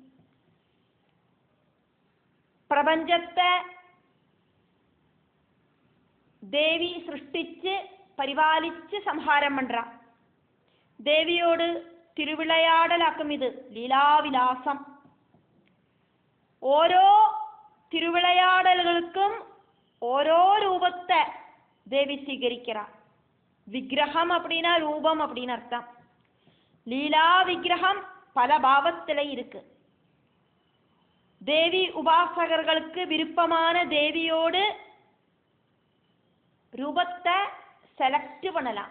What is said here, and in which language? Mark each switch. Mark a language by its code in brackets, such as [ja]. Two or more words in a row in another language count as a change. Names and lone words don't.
[ta] பிரபஞ்சத்தை தேவி சிருஷ்டிச்சு பரிபாலிச்சு சம்ஹாரம் பண்றா. தேவியோடு திருவிளையாடலாக்கும் இது லீலாவிலாசம். [ml] ഓരോ തിരുവിളയാടലുകൾക്കും ഓരോ രൂപത്തെ ദേവി സ്വീകരിக்கிறா. [ta] விக்கிரகம் அப்படின்னா ரூபம் அப்படின்னு அர்த்தம். லீலா விக்கிரகம் பல பாவத்தில் இருக்கு. தேவி உபாசகர்களுக்கு விருப்பமான தேவியோடு ரூபத்தை செலக்ட் பண்ணலாம்.